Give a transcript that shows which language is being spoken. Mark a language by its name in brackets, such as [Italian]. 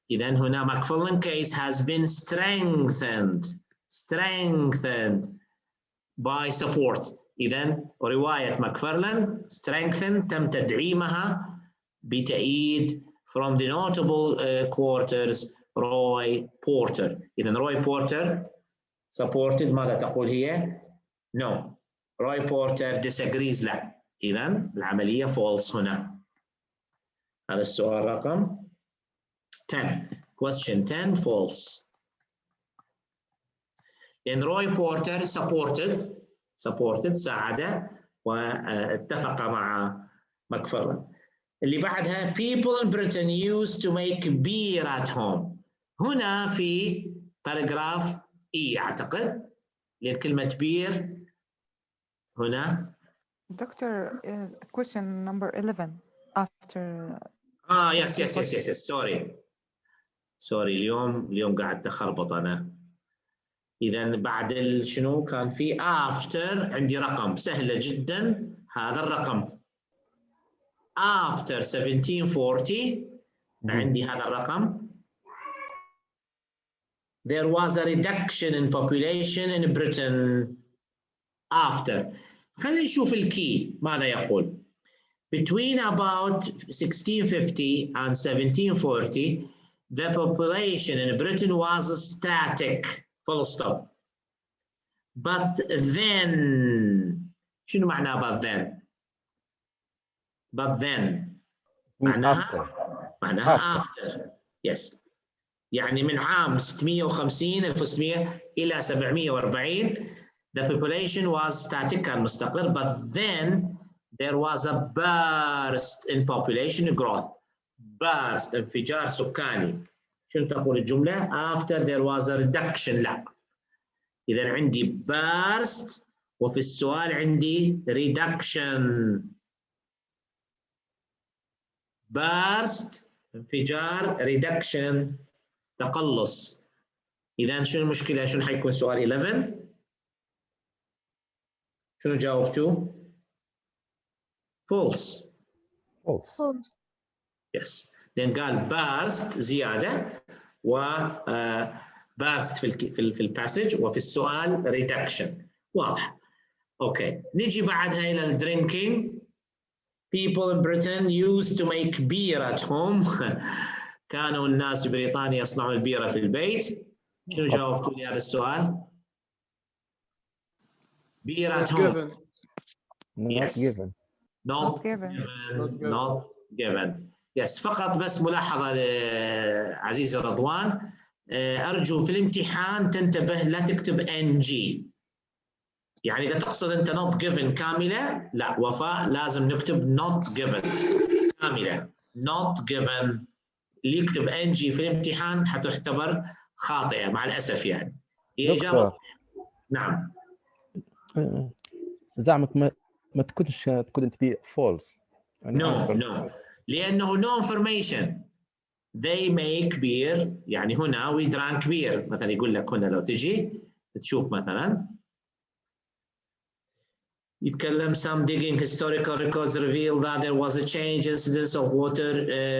[Arabic] إذن هنا [English] McFarlane case has been strengthened by support. [Arabic] إذن رواية McFarlane strengthened، تم تدعيمها بتأييد [English] from the notable quarters [Arabic] روي بورتر. إذن روي بورتر supported، ماذا تقول هي؟ no. روي بورتر disagrees، لا. إذن العملية false هنا. هذا السؤال رقم 10. [English] question 10 false. [Arabic] لأن روي بورتر supported ساعد واتفق مع ماكفارلان. اللي بعدها [English] people in Britain used to make beer at home. [Arabic] هنا في باراجراف اي اعتقد، لان كلمه بير هنا [English] Doctor, question number 11 after. [Arabic] yes سوري اليوم قاعد أخربط أنا. إذا بعد شنو كان في after عندي رقم سهلة جدا، هذا الرقم after 1740 عندي هذا الرقم. [English] There was a reduction in population in Britain after. [Arabic] خلينا نشوف الكي ماذا يقول. [English] Between about 1650 and 1740 the population in Britain was static full stop. But then [Arabic] شنو معناه [English] but then؟ But then [Arabic] معناها [English] after. Yes. [Arabic] يعني من عام 1650 إلى 740 [English] the population was static [Arabic] كان مستقر. [English] But then there was a burst in population growth. [Arabic] burst انفجار سكاني. شنو تقول الجملة؟ [English] after there was a reduction. [Arabic] لا. إذا عندي burst وفي السؤال عندي reduction. burst انفجار reduction تقلص. إذا شنو المشكلة؟ شنو حيكون سؤال 11؟ شنو جاوبتوا؟ false. [English] Yes. [Arabic] لأن قال burst زيادة و burst في الباسج وفي السؤال reduction. واضح. أوكي. نيجي بعدها إلى ال drinking. [English] People in Britain used to make beer at home. [Arabic] كانوا الناس في بريطانيا يصنعون البيرة في البيت. شنو جاوبتوا لهذا السؤال؟ [English] beer at home. Not given. Not given. Yes. [Arabic] فقط بس ملاحظة عزيزي رضوان، أرجو في الامتحان تنتبه لا تكتب NG. يعني إذا تقصد أنت not given كاملة، لا وفاء لازم نكتب not given كاملة. [English] not given. [Arabic] اللي يكتب NG في الامتحان حتعتبر خاطئة مع الأسف يعني. هي إجابة. نعم. زعمك ما تكونش تبي false. [English] No. [Arabic] لأنه [English] no information. They make beer. [Arabic] يعني هنا [English] we drank beer. [Arabic] مثلا يقول لك هنا لو تجي تشوف مثلا يتكلم [English] some digging historical records reveal that there was a change incidence of water.